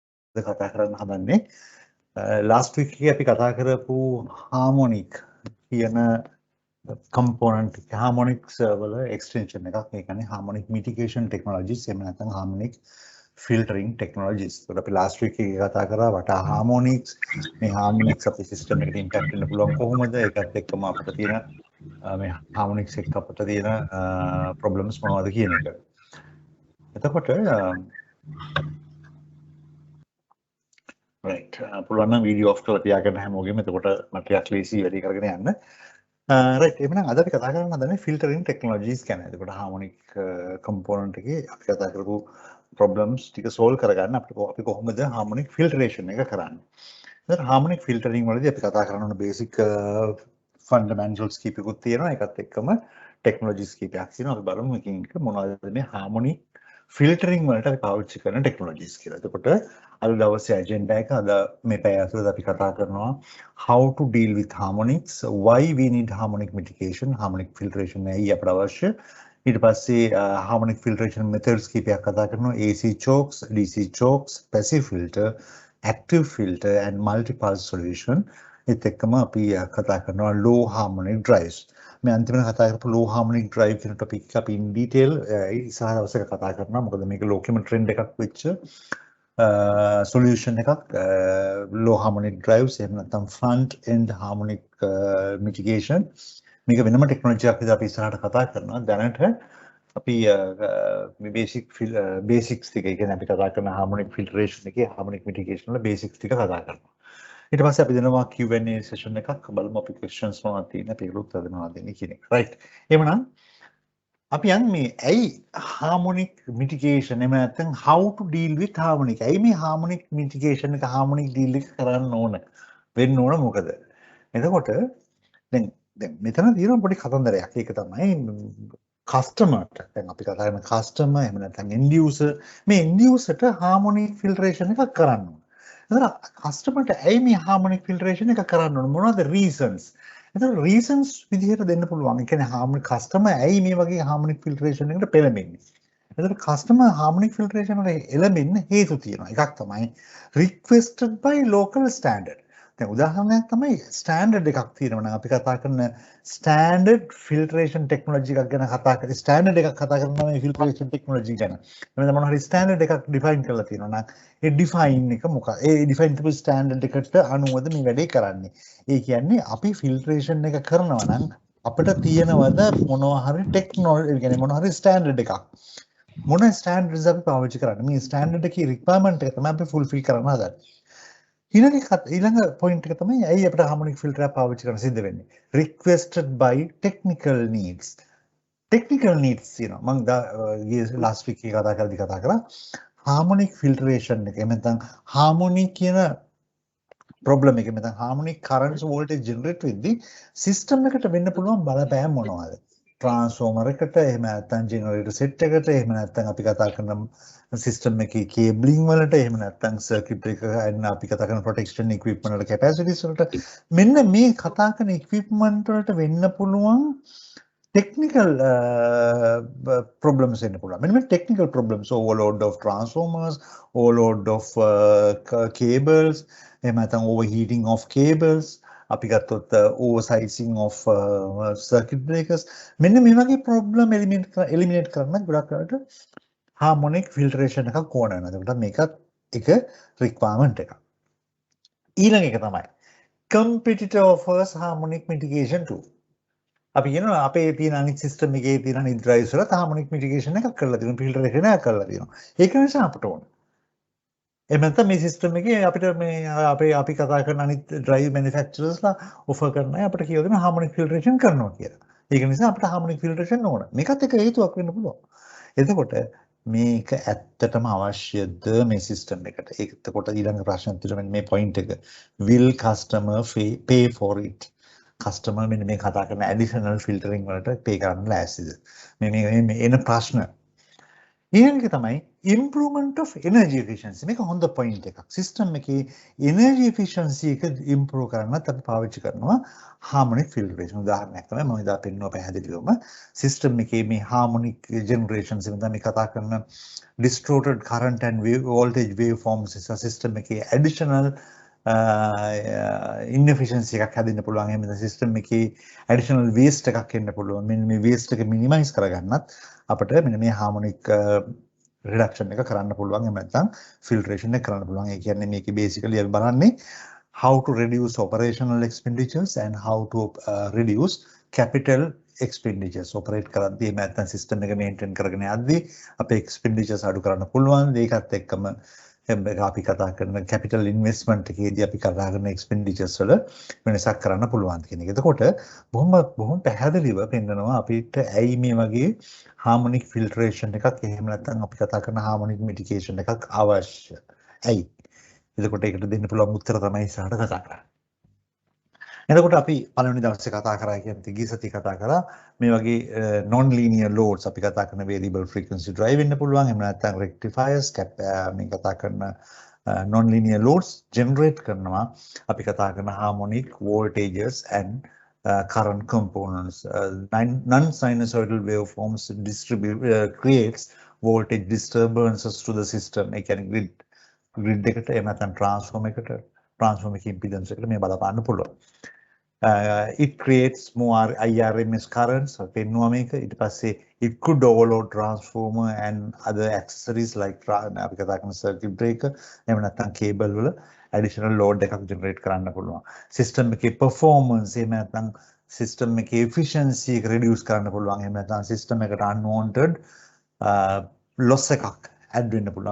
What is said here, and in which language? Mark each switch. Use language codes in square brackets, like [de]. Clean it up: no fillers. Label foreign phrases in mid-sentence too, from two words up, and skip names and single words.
[si] කතා කරන්න හදන්නේ [en] last week [si] එකේ අපි කතා කරපු harmonic කියන [en] component harmonics [si] වල extension එකක් ඒ කියන්නේ [en] harmonic mitigation technologies [si] එහෙම නැත්නම් [en] harmonic filtering technologies. [si] ඒකට අපි [en] last week [si] එකේ කතා කරා [en] what are harmonics [si] මේ harmonics අපේ system එකට impact වෙන්න පුළුවන් කොහොමද ඒකත් එක්කම අපිට තියෙන මේ harmonics එක්ක අපිට තියෙන problems මොනවද කියන එක. එතකොට right පුළුවන් නම් වීඩියෝ ඔෆ් කරලා තියාගන්න හැමෝගෙම එතකොට මට ටිකක් ලීසි වැඩි කරගෙන යන්න right එහෙනම් අද අපි කතා කරන්න හදන්නේ [en] filtering technologies [si] ගැන. එතකොට harmonic component එකේ අපි කතා කරපු problems ටික solve කරගන්න අපි කොහොමද [en] harmonic filtration [si] එක කරන්නේ. එතකොට [en] harmonic filtering [si] වලදී අපි කතා කරන [en] basic fundamentals [si] කීපයකුත් තියෙනවා. ඒකත් එක්කම technologies කීපයක් තියෙනවා. අපි බලමු එකින් එක මොනවද මේ [en] harmonic filtering [si] වලට අපි පාවිච්චි කරන technologies කියලා. එතකොට අද දවසේ agenda එක අද මේ පැය ඇතුළත අපි කතා කරනවා [en] how to deal with harmonics, why we need harmonic mitigation, harmonic filtration [si] ඇයි අපට අවශ්‍ය. [en] ඊට පස්සේ harmonic filtration methods [si] කීපයක් කතා කරනවා [en] AC chokes, DC chokes, passive filter, active filter and multi-pulse solution. [si] ඒත් එක්කම අපි කතා කරනවා [en] low harmonic drives. [si] මේ අන්තිමට කතා කරපු [en] low harmonic drive [si] කියන topic එක අපි [en] in detail [si] ඉස්සරහ දවසක කතා කරනවා. මොකද මේක ලෝකෙම trend එකක් වෙච්ච solution එකක් [en] low harmonic drives [si] එහෙම නැත්නම් [en] front end harmonic mitigation. [si] මේක වෙනම technology එකක් විදිහට අපි ඉස්සරහට කතා කරනවා. දැනට අපි basics ටික කියන්නේ අපි කතා කරන [en] harmonic filtration [si] එකේ [en] harmonic mitigation [si] වල basics ටික කතා කරනවා. ඊට පස්සේ අපි දෙනවා [en] Q&A session [si] එකක් බලමු අපි questions මොනවද තියෙන්නේ අපි ඒකට උත්තර දෙනවා දෙන්නේ කියන එක. right. එහෙනම් අපි යන් මේ ඇයි [en] harmonic mitigation [si] එහෙම නැත්නම් [en] how to deal with harmonic. [si] ඇයි මේ [en] harmonic mitigation [si] එක [en] harmonic deal [si] එක කරන්න ඕන වෙන්න ඕන මොකද? එතකොට දැන් මෙතන තියෙන පොඩි කතන්දරයක්. ඒක තමයි කස්ටමර්ට දැන් අපි කතා කරන කස්ටමර් එහෙම නැත්නම් [en] end user [si] මේ end userට harmonic filtration එකක් කරන්න ඕන. එතකොට කස්ටමර්ට ඇයි මේ [en] harmonic filtration [si] එක කරන්න ඕන මොනවද reasons? එතකොට reasons විදිහට දෙන්න පුළුවන්. ඒ කියන්නේ [en] harmonic customer [si] ඇයි මේ වගේ [en] harmonic filtration [si] එකට පෙළඹෙන්නේ? එතකොට [en] customer harmonic filtration [si] වලට එළඹෙන්න හේතු තියෙනවා. එකක් තමයි [en] requested by local standard. [si] දැන් උදාහරණයක් තමයි standard එකක් තියෙනවා නම් අපි කතා කරන [en] standard filtration technology [si] එකක් ගැන කතා කරලා standard එකක් කතා කරනවා මේ [en] filtration technology [si] ගැන. එතන මොනවා හරි standard එකක් define කරලා තියෙනවා නම් ඒ define එක මොකක්ද? ඒ define කරපු standard එකට අනුවද මේ වැඩේ කරන්නේ. ඒ කියන්නේ අපි filtration එක කරනවා නම් අපිට තියෙනවද මොනවා හරි technology කියන්නේ මොනවා හරි standard එකක්. මොන standards අපි පාවිච්චි කරන්නේ? මේ standard එකේ requirement එක තමයි අපි fulfill කරන්න හදන්නේ. ඊළඟ point එක තමයි ඇයි අපිට [en] harmonic filter [si] එක පාවිච්චි කරන්න සිද්ධ වෙන්නේ? [en] Requested by technical needs. Technical needs [si] තියෙනවා. මම [en] last week [si] එකේ කතා කරා [en] harmonic filtration [si] එක. එහෙම නැත්නම් harmonic කියන problem එක. එහෙම නැත්නම් [en] harmonic currents voltage generate [si] වෙද්දී system එකට වෙන්න පුළුවන් බලපෑම් මොනවද? transformer එකට එහෙම නැත්නම් [en] generator set [si] එකට එහෙම නැත්නම් අපි කතා කරන system එකේ cabling වලට එහෙම නැත්නම් circuit එක and අපි කතා කරන [en] protection equipment [si] වල capacities වලට මෙන්න මේ කතා කරන equipment වලට වෙන්න පුළුවන් [en] technical problems [si] වෙන්න පුළුවන්. මෙන්න මේ [en] technical problems overload of transformers, overload of cables [si] එහෙම නැත්නම් [en] overheating of cables [si] අපි ගත්තොත් [en] oversizing of circuit breakers [si] මෙන්න මේ වගේ [en] problem eliminate [si] කරන්න ගොඩක් වෙලාවට [en] harmonic filtration [si] එකක් ඕන වෙනවා. ඒකට මේකත් එක requirement එකක්. ඊළඟ එක තමයි [en] competitor offers harmonic mitigation too. [si] අපි කියනවා අපේ තියෙන අනිත් system එකේ තියෙන අනිත් drives වල [en] harmonic mitigation [si] එකක් කරලා තියෙනවා, filtration එකක් කරලා තියෙනවා. ඒක නිසා අපට ඕන. එහෙම නැත්නම් මේ සිස්ටම් එකේ අපිට මේ අපි කතා කරන අනිත් [en] drive manufacturers [si] ලා offer කරන අය අපිට කියලා දෙනවා [en] harmonic filtration [si] කරනවා කියලා. ඒක නිසා අපිට [en] harmonic filtration [si] ඕන. මේකත් එක හේතුවක් වෙන්න පුළුවන්. එතකොට මේක ඇත්තටම අවශ්‍යද මේ සිස්ටම් එකට? එතකොට ඊළඟ ප්‍රශ්නේ තියෙන මේ point එක. [en] Will customer pay for it? [si] customer මෙන්න මේ කතා කරන [en] additional filtering [si] වලට pay කරන්න ලෑස්තිද? මේ එන ප්‍රශ්න. ඊළඟ තමයි [en] improvement of energy efficiency. [si] මේක හොඳ point එකක්. system එකේ [en] energy efficiency [si] එක improve කරන්නත් අපි පාවිච්චි කරනවා [en] harmonic filtration. [si] උදාහරණයක් තමයි මම ඉදා පෙන්නුවා පැහැදිලිවම system එකේ මේ [en] harmonic generations [si] එක තමයි කතා කරන [en] distorted current and voltage waveforms [si] නිසා system එකේ [en] additional inefficiency [si] එකක් හැදෙන්න පුළුවන්. එහෙම නැත්නම් system එකේ [en] additional waste [si] එකක් එන්න පුළුවන්. මෙන්න මේ waste එක minimize කරගන්නත් අපිට මෙන්න මේ [en] harmonic reduction [si] එක කරන්න පුළුවන්. එහෙම නැත්නම් [en] filtration [si] එක කරන්න පුළුවන්. ඒ කියන්නේ මේකේ [en] basically [si] අපි බලන්නේ [en] how to reduce operational expenditures and how to reduce capital expenditures. [si] operate කරද්දී එහෙම නැත්නම් system එක maintain කරගෙන යද්දී අපේ expenditures අඩු කරන්න පුළුවන්. ඒකත් එක්කම අපි කතා කරන [en] capital investment [si] එකේදී අපි කතා කරන expenditures වල වෙනසක් කරන්න පුළුවන් කියන එක. එතකොට බොහොම පැහැදිලිව පෙන්නනවා අපිට ඇයි මේ වගේ [en] harmonic filtration [si] එකක් එහෙම නැත්නම් අපි කතා කරන [en] harmonic mitigation [si] එකක් අවශ්‍ය. ඇයි? එතකොට ඒකට දෙන්න පුළුවන් උත්තර තමයි ඉස්සරහට කතා කරන්නේ. එතකොට අපි පළවෙනි දවසේ කතා කරා කියන්නේ ගිය සතියේ කතා කරා මේ වගේ [en] non linear loads [si] අපි කතා කරන [en] variable frequency drive [si] වෙන්න පුළුවන්. එහෙම නැත්නම් [en] rectifiers [si] මේ කතා කරන [en] non linear loads generate කරනවා [si] අපි කතා කරන [en] harmonic voltages and current components. Non sinusoidal waveforms creates voltage disturbances to the system. [si] ඒ කියන්නේ grid එකට එහෙම නැත්නම් transformer එකේ impedance එකට මේ බලපාන්න පුළුවන්. [en] It creates more IRMS currents. [si] පෙන්නුවා මේක. ඊට පස්සේ [en] it could overload transformer and other accessories like [si] අපි කතා කරන [en] circuit breaker [si] එහෙම නැත්නම් cable වල [en] additional load [si] එකක් generate කරන්න පුළුවන්. system එකේ performance එහෙම නැත්නම් system එකේ efficiency එක reduce කරන්න පුළුවන්. එහෙම නැත්නම් system එකට [en] unwanted loss [si] එකක් add වෙන්න පුළුවන්.